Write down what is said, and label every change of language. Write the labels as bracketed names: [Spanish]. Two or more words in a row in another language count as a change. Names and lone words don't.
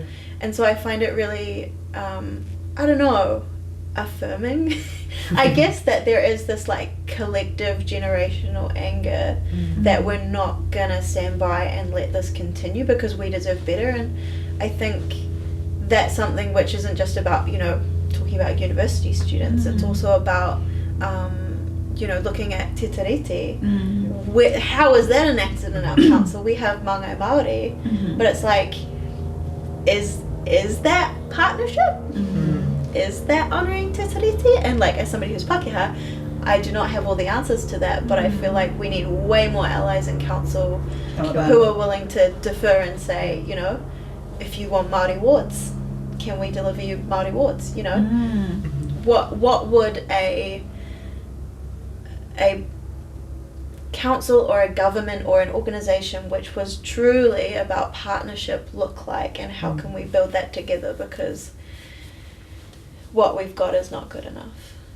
[English] And so I find it really, I don't know, affirming, I guess, that there is this like collective generational anger that we're not gonna stand by and let this continue because we deserve better. And I think that's something which isn't just about, you know, talking about university students, it's also about you know, looking at [Māori] te tiriti. [English] How is that enacted in our council? We have Māngai Māori, but it's like, is that partnership? Is that honouring [Māori] te tiriti? [English] And like, as somebody who's Pākehā, I do not have all the answers to that, but I feel like we need way more allies in council who are willing to defer and say, you know, if you want Māori wards, can we deliver you Māori wards? You know, what would a council or a government or an organisation which was truly about partnership look like, and how can we build that together, because what we've got is not good enough.